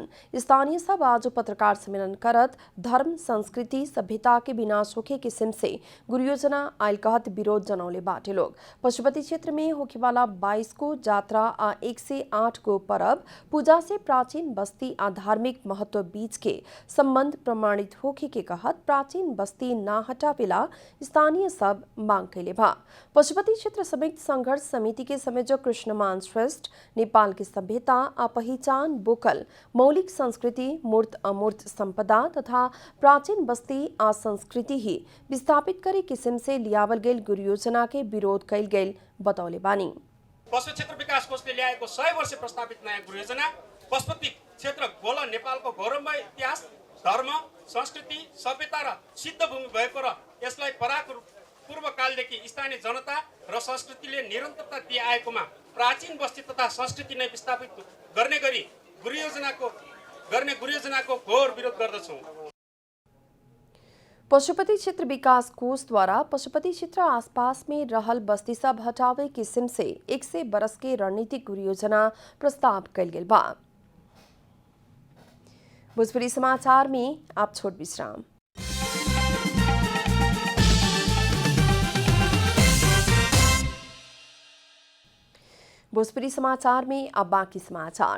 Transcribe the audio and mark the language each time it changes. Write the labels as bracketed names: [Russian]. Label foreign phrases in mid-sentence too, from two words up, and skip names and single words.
[Bhojpuri] स्थानीय सब आज पत्रकार सम्मेलन करत धर्म संस्कृति सभ्यता के विनाश होके किस्म से गुरु योजना आयल कहत विरोध जनौले बाटे लोग। पशुपति क्षेत्र में होखे वाला 22 को यात्रा आ 108 को परब पूजा से प्राचीन बस्ती आ धार्मिक महत्व बीच के संबंध प्रमाणित होके के कहत प्राचीन बस्ती ना हटावेला स्थानीय सब मांग कैले बा। पशुपति क्षेत्र संयुक्त संघर्ष समिति के संयोजक कृष्णमान श्रेष्ठ नेपाल की सभ्यता आ पहिचान बोकल मौलिक संस्कृति मूर्त अमूर्त संपदा तथा प्राचीन बस्ती आ संस्कृति ही विस्थापित करे किस्म से लियावल गेल गुरु योजना के विरोध कैल गेल बतौले बानी। [Nepali] पशु क्षेत्र विकास कोषले ल्याएको 100 वर्ष प्रस्तावित नयाँ गुरु योजना पशुपति क्षेत्र गोला नेपालको गौरवमय इतिहास धर्म संस्कृति सभ्यता र सिद्ध भूमि भएको र यसलाई पूर्वकालदेखि स्थानीय जनता र संस्कृतिले निरन्तरता दिए आएकोमा प्राचीन बस्ती तथा संस्कृति नै विस्थापित गर्ने गरी गुरु योजनाको घोर विरोध गर्दछौँ। [Bhojpuri] पशुपति क्षेत्र विकास कोष द्वारा पशुपति क्षेत्र आसपास में रहल बस्ती सब हटावे किस्म से 100 बरस के रणनीतिक गुरु योजना प्रस्ताव कल गेल बा। भोजपुरी समाचार में आप छोट विश्राम। भोजपुरी समाचार में अब बाकी समाचार।